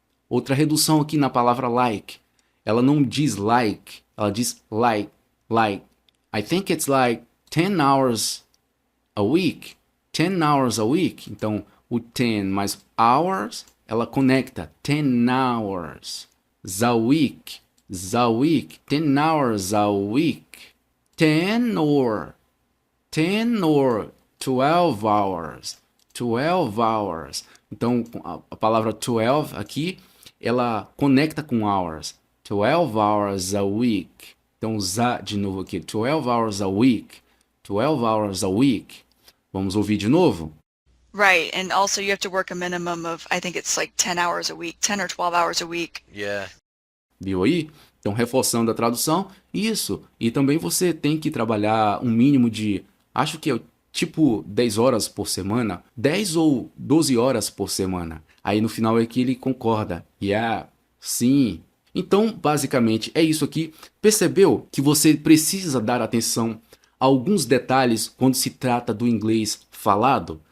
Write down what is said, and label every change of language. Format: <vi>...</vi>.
<pt>Outra redução aqui na palavra like. Ela não diz like. Ela diz like.</pt> <en>I think it's like 10 hours a week. 10 hours a week.</en> <pt>Então, o 10 mais hours, ela conecta.</pt> <en>10 hours a week. 10 hours a week. 10 or 12 hours. 12 hours.</en> <pt>Então, a palavra 12 aqui, ela conecta com hours.</pt> <en>12 hours a week.</en> <pt>Então, za de novo aqui.</pt> <en>12 hours a week. 12 hours a week.</en> <pt>Vamos ouvir de novo?</pt> <en>Right, and also you have to work a minimum of, I think it's like 10 hours a week, 10 or 12 hours a week. Yeah.</en> <pt>Viu aí? Então, reforçando a tradução, isso. E também você tem que trabalhar um mínimo de, acho que é tipo 10 horas por semana, 10 ou 12 horas por semana. Aí no final é que ele concorda.</pt> <en>Yeah,</en> <pt>sim. Então, basicamente, é isso aqui. Percebeu que você precisa dar atenção a alguns detalhes quando se trata do inglês falado?</pt>